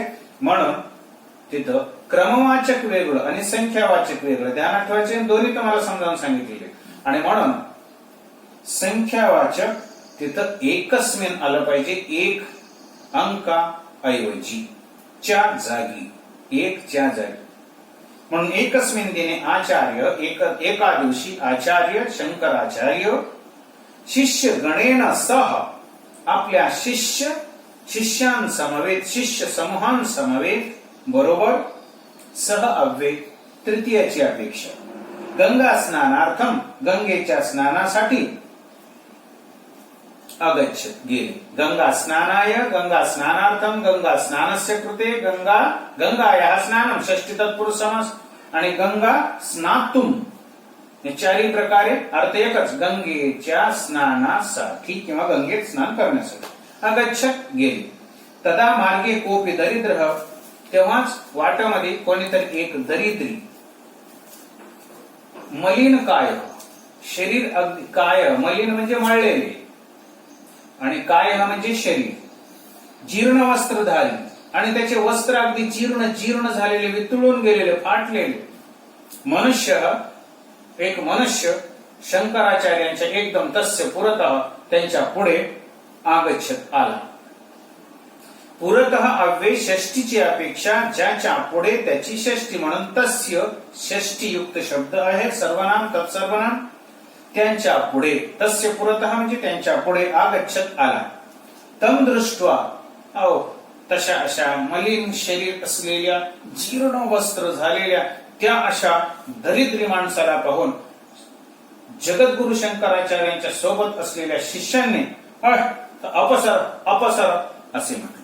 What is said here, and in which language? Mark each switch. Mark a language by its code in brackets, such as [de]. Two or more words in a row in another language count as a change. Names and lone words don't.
[mr] म्हणून तिथं क्रमवाचक वेगळं आणि संख्यावाचक वेगळं ध्यानात ठेवायचे. दोन्ही तुम्हाला समजावून सांगितलेले. आणि म्हणून संख्यावाचक तिथं एकस्मिन आलं पाहिजे. एक अंका ऐवजी च्या जागी एकच्या जागी. म्हणून [sa] एकस्मिन दिने आचार्य [mr] एका दिवशी आचार्य शंकराचार्य [sa] शिष्य गणेन सह [mr] आपल्या शिष्यांसमवेत शिष्य समूहांसमवेत बरोबर सह अव्यय तृतीयाची अपेक्षा [sa] गंगा स्नानार्थम [mr] गंगेच्या स्नानासाठी अगच्छत गेले. [sa] गंगा स्नानाय गंगा स्नानार्थम गंगा स्नानस्य कृते गंगायाः स्नानम [mr] षष्ठी तत्पुरुष समास आणि [sa] गंगा स्नातुम [mr] हे 4 प्रकारे अर्थ एकच गंगेच्या स्नानासाठी किंवा गंगेत स्नान करण्यासाठी अगच्छत गेले. [sa] तदा मार्गे कोपी दरिद्र [mr] तेव्हाच वाटामध्ये कोणीतरी एक दरिद्री मलिन काय शरीर अगदी काय, मलिन म्हणजे मळलेले, आणि काय म्हणजे शरीर, [sa] जीर्ण वस्त्रधारी, [mr] आणि त्याचे वस्त्र अगदी जीर्ण झालेले, वितळून गेलेले, फाटलेले एक मनुष्य शंकराचार्यांच्या एकदम [sa] तस्य पुरतः [mr] त्यांच्या पुढे आगच्छत आला. पुरतः अव्यय षष्टीची अपेक्षा ज्याच्या पुढे त्याची षष्टी, म्हणून तस्य षष्टीयुक्त शब्द आहे. सर्वनाम तत्सर्वनाम. त्यांच्या पुढे, [sa] तस्य पुरतः [mr] म्हणजे त्यांच्या पुढे, आगच्छत आला. [sa] तम दृष्ट्वा, [mr] तशा अशा मलिन शरीर असलेल्या, जीर्ण वस्त्र झालेल्या त्या अशा दरिद्री माणसाला पाहून जगद्गुरु शंकराचार्यांच्या सोबत असलेल्या शिष्यांनी [sa] अपसर अपसर [mr] असे म्हटले.